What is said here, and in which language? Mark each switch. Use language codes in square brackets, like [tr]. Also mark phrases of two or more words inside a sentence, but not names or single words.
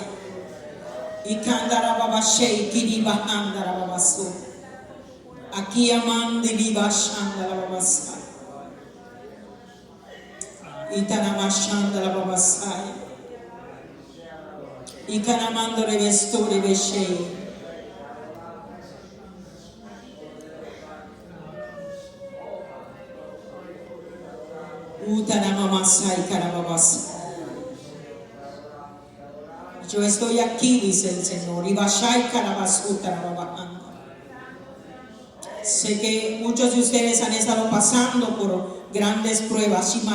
[es] Ikanda na babashei kini bahanda na babasu. Aki amandi libashanda na babasaya. Itana mashanda na babasaya. Ikanamando revestori veshei. Yo estoy aquí, dice el Señor. Sé que muchos de ustedes han estado pasando por grandes pruebas.